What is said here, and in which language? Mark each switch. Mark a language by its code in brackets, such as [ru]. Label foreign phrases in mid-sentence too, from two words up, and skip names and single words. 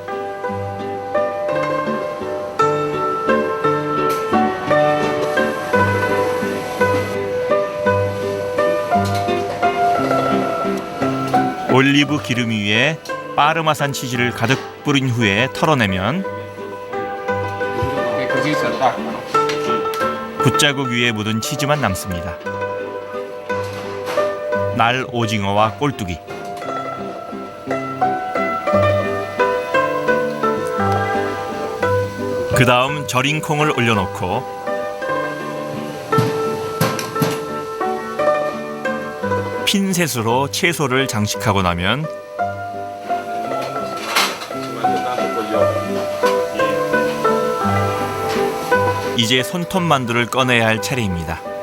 [ko] 올리브 기름 위에 파르마산 치즈를 가득 뿌린 후에 털어내면 [it] Che così si attaccano. [ko] 붓자국 위에 묻은 치즈만 남습니다. 날 오징어와 꼴뚜기. 그 다음 절인 콩을 올려놓고 핀셋으로 채소를 장식하고 나면 이제 손톱 만두를 꺼내야 할 차례입니다.